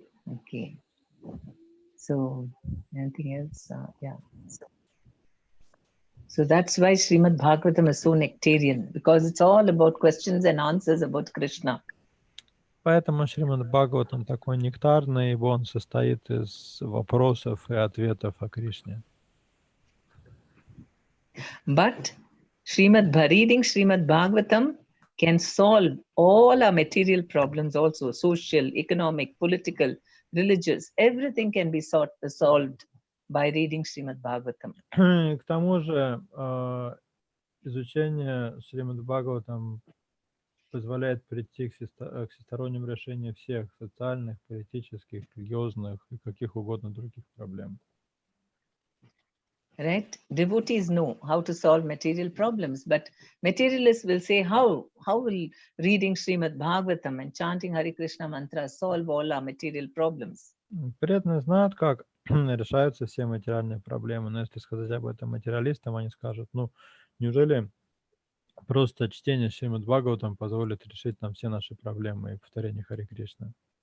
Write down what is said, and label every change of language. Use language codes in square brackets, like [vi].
[en] Okay. So, anything else? Yeah. So that's why Srimad Bhagavatam is so nectarian, because it's all about questions and answers about Krishna. [ru] Поэтому Шримад Бхагаватам такой нектарный, ибо он состоит из вопросов и ответов о Кришне. [en] But reading Srimad Bhagavatam can solve all our material problems also, social, economic, political, religious, everything can be solved by reading Srimad Bhagavatam. [ru] К тому же изучение Шримад Бхагаватам позволяет прийти к всестороннему решению всех социальных, политических, религиозных и каких угодно других проблем. [en] Right? Devotees know how to solve material problems, but materialists will say, how will reading Srimad Bhagavatam and chanting Hare Krishna mantra solve all our material problems? [ru] Преданные знают, как решаются все материальные проблемы, но если сказать об этом материалистам, они скажут, ну, неужели просто чтение Шримад Бхагаватам позволит решить нам все наши проблемы и повторение Харе Кришна?